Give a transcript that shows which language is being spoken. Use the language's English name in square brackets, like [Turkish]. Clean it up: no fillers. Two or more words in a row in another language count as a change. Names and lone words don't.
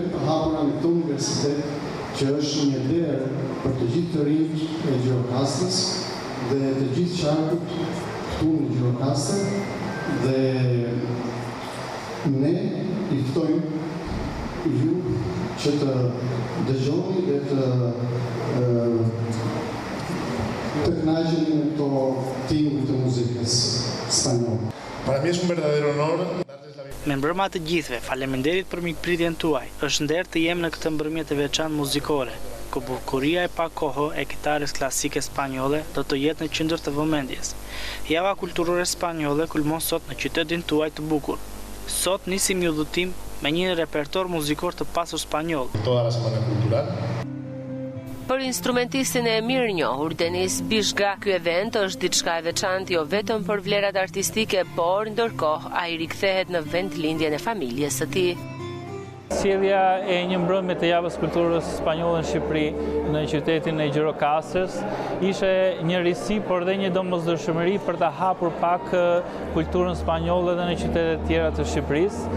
[Albanian] të hapura në këtë universitet, që është një derë për të gjithë të rinjt e Gjirokastrës dhe të gjithë qarkut këtu në Gjirokastër, dhe ne i ftojmë ju që të dëgjoni dhe të kënaqeni në këto tingujt të muzikës spanjolle. [Spanish] Para mí es un verdadero honor. [Albanian] Me mbrëma të gjithëve, faleminderit për mikpritjen tuaj. Është nder të jem në këtë mbrëmje të veçantë muzikore, ku bukuria e pa kohë e kitarës klasike spanjolle do të jetë në qendër të vëmendjes. Java kulturore spanjolle kulmon sot në qytetin tuaj të bukur. Sot nisim një udhëtim me një repertor muzikor të pasur spanjoll. [Spanish] Toda la semana cultural. [Albanian] Për instrumentistin e mirë njohur Denis Bishka, ky event është diçka e veçantë jo vetëm për vlerat artistike, por ndërkohë ai rikthehet në vendlindjen e familjes së tij. Sjellja e një mbrëmje të javës kulturës spanjolle në Shqipëri në qytetin e Gjirokastrës ishte një risi, por dhe një domosdoshmëri për ta hapur pak kulturën spanjolle edhe në qytete të tjera të Shqipërisë.